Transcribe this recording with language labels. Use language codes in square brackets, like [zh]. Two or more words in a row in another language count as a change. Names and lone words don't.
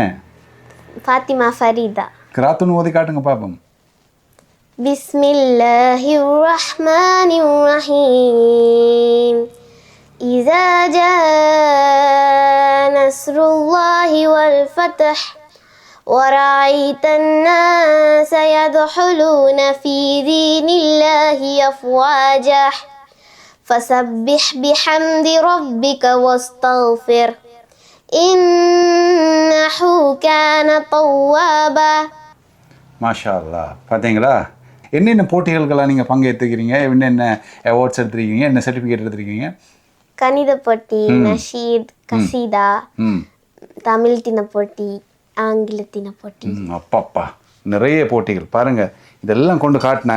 [ta] ஃபாத்திமா ஃபரீதா. கிராத்துன்னு ஓதி காட்டுங்க பாப்போம். [ar] بسم الله الرحمن الرحيم. إذا جاء نصر الله والفتح وَرَأَيْتَ النَّاسَ يَدْخُلُونَ فِي دِينِ اللَّهِ أَفْوَاجًا فَسَبِّحْ بِحَمْدِ رَبِّكَ وَاسْتَغْفِرْهُ إِنَّهُ كَانَ تَوَّابًا. ما شاء الله. [ta] பார்த்தீங்களா, என்னென்ன போட்டிகளுக்கெல்லாம் நீங்கள் பங்கேற்றுக்கிறீங்க, என்னென்ன அவார்ட்ஸ் எடுத்துருக்கீங்க, என்ன சர்டிஃபிகேட் எடுத்துருக்கீங்க? கணித போட்டி, நஷீத், கசீதா, தமிழ் தின போட்டி, ஆங்கிலத்தின போட்டி. அப்பா, நிறைய போட்டிகள் பாருங்கள். இதெல்லாம் கொண்டு காட்டினாங்க.